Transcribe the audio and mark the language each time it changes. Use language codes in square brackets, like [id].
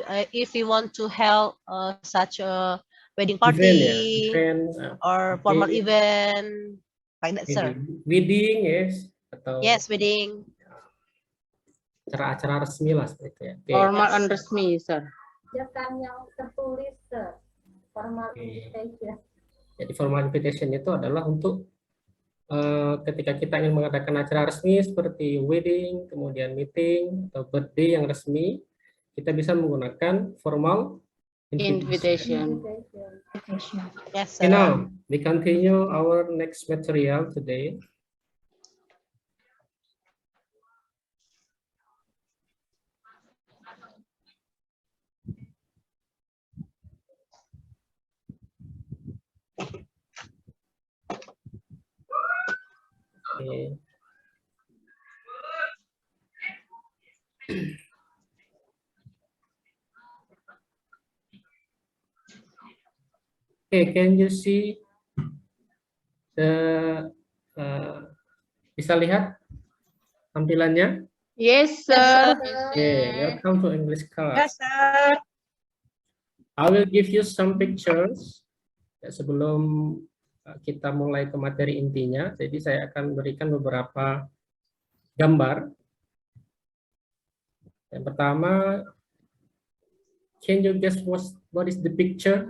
[en] If we want to held such a wedding party or formal event like that, sir. Wedding, yes. [id] Atau [en] Yes, wedding. [id] acara-acara resmi lah seperti itu ya. [en] Formal and [id] resmi, [en] sir. [id] Jangan yang tertulis, [en] sir. Formal invitation. [id] Jadi formal invitation itu adalah untuk ketika kita ingin mengadakan acara resmi seperti wedding, kemudian meeting atau birthday yang resmi, kita bisa menggunakan formal invitation. [en] Yes, sir. Okay, now we continue our next material today. Okay. Okay, can you see the [id] bisa lihat tampilannya? [en] Yes, sir. Okay, welcome to English class. Yes, sir. I will give you some pictures. [id] Ya, sebelum kita mulai ke materi intinya, jadi saya akan berikan beberapa gambar. Yang pertama, [en] can you guess what is the picture?